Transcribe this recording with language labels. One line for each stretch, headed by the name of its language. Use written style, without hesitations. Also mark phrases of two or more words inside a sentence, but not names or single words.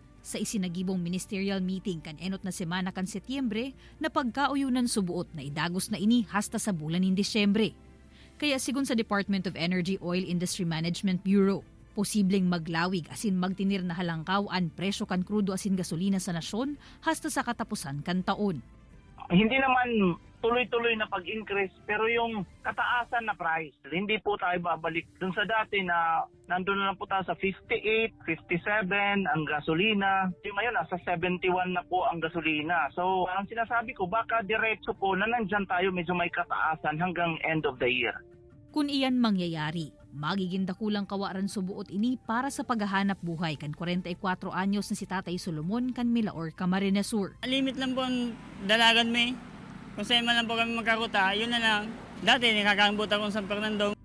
Bikol: Sa isinagibong ministerial meeting kan enot na semana kan Setyembre na pagkauyunan subuot na idagos na ini hasta sa bulan in Disyembre. Kaya sigon sa Department of Energy Oil Industry Management Bureau, posibleng maglawig asin magtinir na halangkaw ang presyo kan krudo asin gasolina sa nasyon hasta sa katapusan kan taon.
Filipino: Hindi naman tuloy-tuloy na pag-increase pero yung kataasan na price, hindi po tayo babalik dun sa dati na nandun na lang po tayo sa 58, 57 ang gasolina. Ngayon nasa 71 na po ang gasolina. So ang sinasabi ko baka diretso po na nandyan tayo medyo may kataasan hanggang
English: end of the year.
Bikol: Kung iyan mangyayari, magiging dakulang kawaran subuot ini para sa paghahanap buhay kan 44 anyos na si Tatay Solomon kan Milaor, Camarines Sur.
Filipino: Limit lang po ang dalagan may. Kung saan man lang po kami magkakuta, yun na lang. Dati nakakambot akong San Fernando.